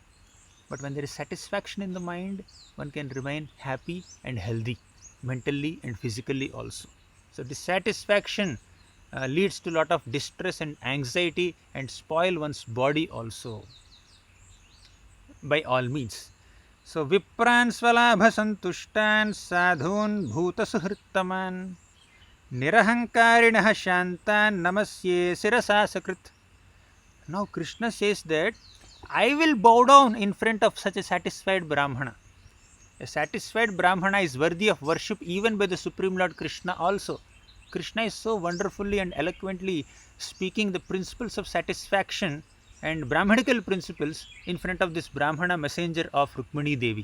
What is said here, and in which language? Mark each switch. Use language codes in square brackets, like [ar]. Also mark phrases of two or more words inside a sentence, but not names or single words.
[en] But when there is satisfaction in the mind, one can remain happy and healthy, mentally and physically also. So dissatisfaction leads to a lot of distress and anxiety and spoil one's body also, by all means. [sa] So विप्रान् स्वलाभ सन्तुष्टान् साधून् भूत सुहृत्तमान् निरहङ्कारिणः शान्तान् नमस्ये शिरसा सकृत्. [en] Now Krishna says that I will bow down in front of such a satisfied Brahmana. A satisfied Brahmana is worthy of worship even by the Supreme Lord Krishna also. Krishna is so wonderfully and eloquently speaking the principles of satisfaction and Brahmanical principles in front of this Brahmana messenger of Rukmini Devi.